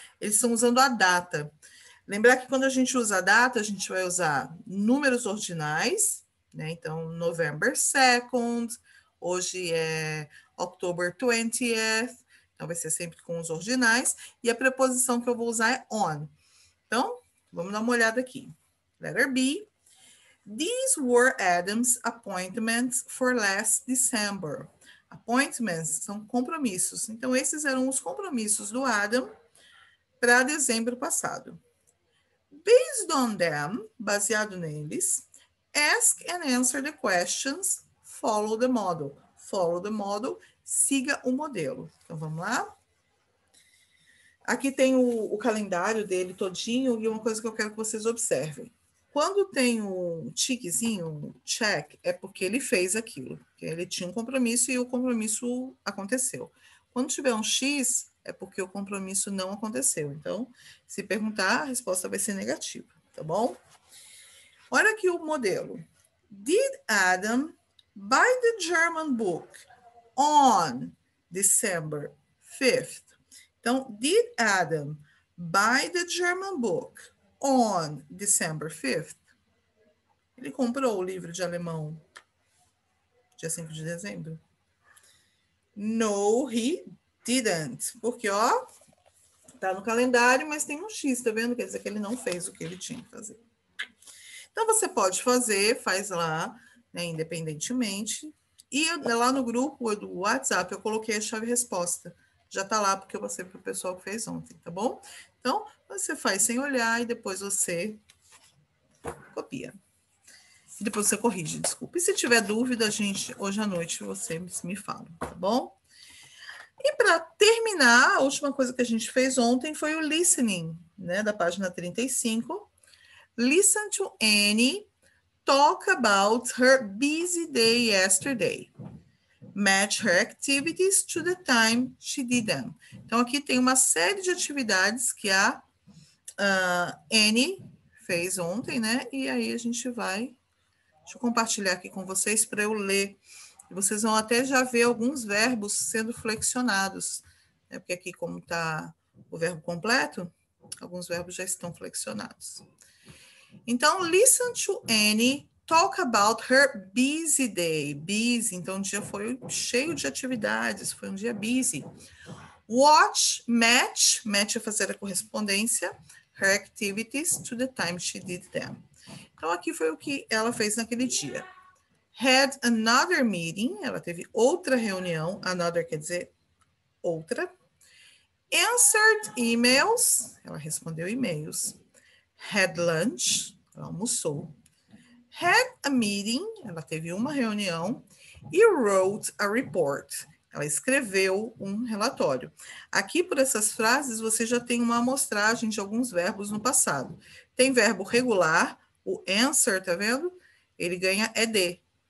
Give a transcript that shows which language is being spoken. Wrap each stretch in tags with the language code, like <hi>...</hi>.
<pt>Eles estão usando a data. Lembrar que quando a gente usa a data, a gente vai usar números ordinais, né? Então,</pt> <en>November 2nd,</en> <pt>hoje é</pt> <en>October 20th,</en> <pt>então vai ser sempre com os ordinais, e a preposição que eu vou usar é on. Então, vamos dar uma olhada aqui.</pt> <en>Letter B. These were Adam's appointments for last December.</en> <pt>Appointments são compromissos. Então, esses eram os compromissos do Adam para dezembro passado.</pt> <en>Based on them,</en> <pt>baseado neles,</pt> <en>ask and answer the questions, follow the model. Follow the model,</en> <pt>siga o modelo. Então, vamos lá? Aqui tem o calendário dele todinho e uma coisa que eu quero que vocês observem. Quando tem um tiquezinho, um check, é porque ele fez aquilo. Ele tinha um compromisso e o compromisso aconteceu. Quando tiver um X, é porque o compromisso não aconteceu. Então, se perguntar, a resposta vai ser negativa, tá bom? Olha aqui o modelo.</pt> <en>Did Adam buy the German book on December 5th? Então, did Adam buy the German book on December 5th?</en> <pt>Ele comprou o livro de alemão dia 5 de dezembro?</pt> <en>No, he didn't.</en> <pt>Porque, ó, tá no calendário, mas tem um X, tá vendo? Quer dizer que ele não fez o que ele tinha que fazer. Então, você pode fazer, faz lá, né, independentemente. E lá no grupo do WhatsApp, eu coloquei a chave-resposta. Já tá lá, porque eu passei para o pessoal que fez ontem, tá bom? Então, você faz sem olhar e depois você copia. E depois você corrige, desculpa. E se tiver dúvida, gente, hoje à noite você me fala, tá bom? E para terminar, a última coisa que a gente fez ontem foi o listening, né, da página 35.</pt> <en>Listen to Annie talk about her busy day yesterday. Match her activities to the time she did them.</en> <pt>Então, aqui tem uma série de atividades que a Annie fez ontem, né? E aí a gente vai... Deixa eu compartilhar aqui com vocês para eu ler. E vocês vão até já ver alguns verbos sendo flexionados, né? Porque aqui, como está o verbo completo, alguns verbos já estão flexionados.</pt> <en>Então, listen to Annie talk about her busy day.</en> <pt>Busy, então o dia foi cheio de atividades, foi um dia busy.</pt> <en>Watch, match</en> <pt>é fazer a correspondência,</pt> <en>her activities to the time she did them.</en> <pt>Então, aqui foi o que ela fez naquele dia.</pt> <en>Had another meeting,</en> <pt>ela teve outra reunião, another quer dizer outra.</pt> <en>Answered emails,</en> <pt>ela respondeu e-mails.</pt> <en>Had lunch,</en> <pt>ela almoçou.</pt> <en>Had a meeting,</en> <pt>ela teve uma reunião. E</pt> <en>wrote a report,</en> <pt>ela escreveu um relatório. Aqui, por essas frases, você já tem uma amostragem de alguns verbos no passado. Tem verbo regular, o answer, tá vendo? Ele ganha ED.</pt>